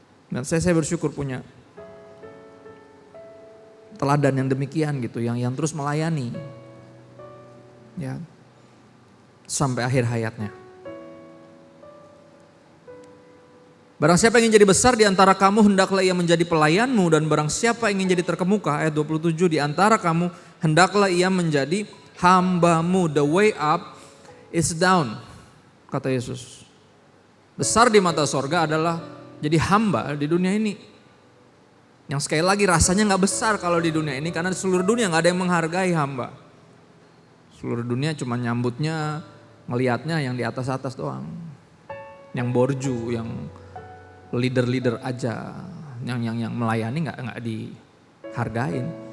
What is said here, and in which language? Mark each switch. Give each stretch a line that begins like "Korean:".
Indonesian: Dan saya bersyukur punya teladan yang demikian gitu, yang terus melayani. Ya. Sampai akhir hayatnya. Barang siapa ingin jadi besar di antara kamu, hendaklah ia menjadi pelayanmu, dan barang siapa ingin jadi terkemuka, ayat 27, di antara kamu, hendaklah ia menjadi hambamu.
English: The way up is down, kata Yesus.
Indonesian: Besar di mata sorga adalah jadi hamba di dunia ini. Yang sekali lagi rasanya gak besar kalau di dunia ini, karena di seluruh dunia gak ada yang menghargai hamba. Seluruh dunia cuma nyambutnya, ngelihatnya yang di atas-atas doang. Yang borju, yang leader-leader aja, yang melayani nggak dihargain.